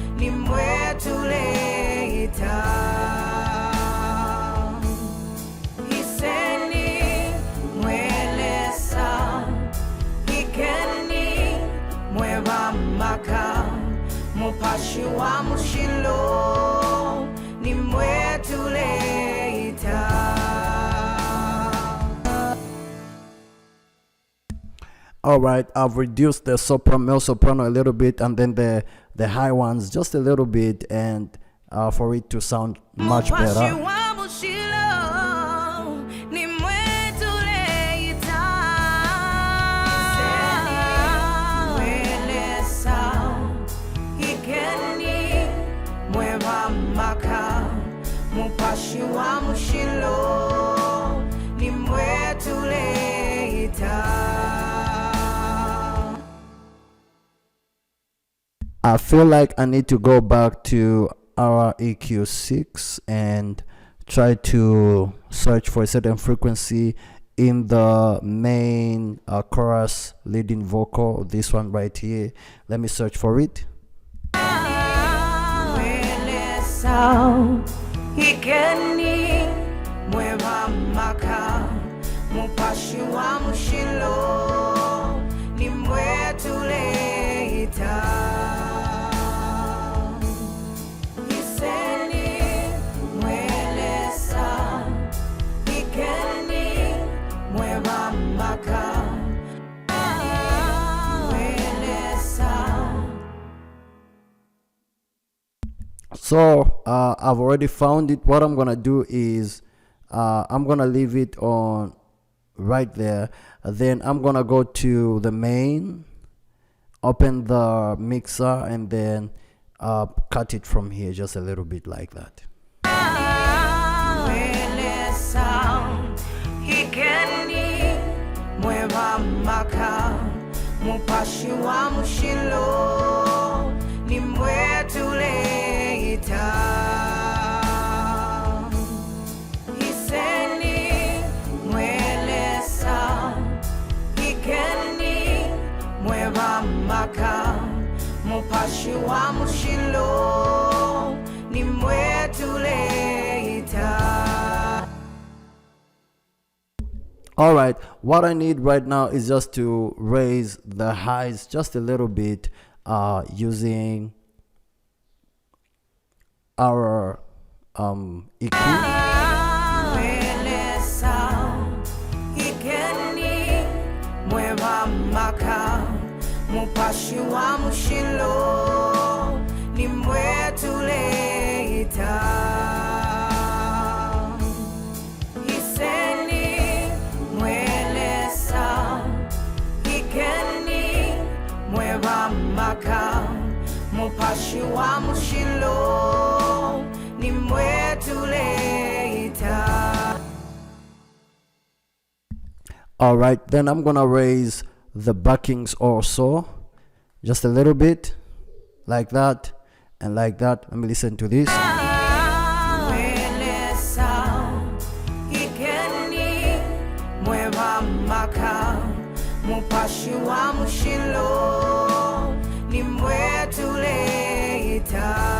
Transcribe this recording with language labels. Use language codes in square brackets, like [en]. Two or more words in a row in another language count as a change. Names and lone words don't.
[bem] nimwetuleta hiseni mwelesa hikeni mwevamaka mupashi wa mushilo nimwetuleta. [en] All right, I've reduced the male soprano a little bit, and then the high ones just a little bit, and for it to sound much better. [bem] Mupashi wa mushilo nimwetuleta. [en] I feel like I need to go back to our EQ6 and try to search for a certain frequency in the main chorus leading vocal, this one right here. Let me search for it. [bem] Ikeni mweva maka mupashi wa mushilo ni mwetuleita iseni mwelesa ikeni mweva maka mwelesa. [en] So I've already found it. What I'm gonna do is I'm gonna leave it on right there. Then I'm gonna go to the main, open the mixer, and then cut it from here just a little bit like that. [bem] Mupashi wa mushilo ni mwetuleita iseni mwelesa ikeni mweva maka mupashi wa mushilo ni mwetuleita. [en] All right, what I need right now is just to raise the highs just a little bit using our EQ. [bem] Mupashi wa mushilo ni mwetuleita iseni mwelesa ikeni mweva maka mupashi wa mushilo ni mwetuleita. [en] All right, then I'm gonna raise the backings also just a little bit like that and like that. Let me listen to this. [bem] Mupashi wa mushilo ni mwetuleita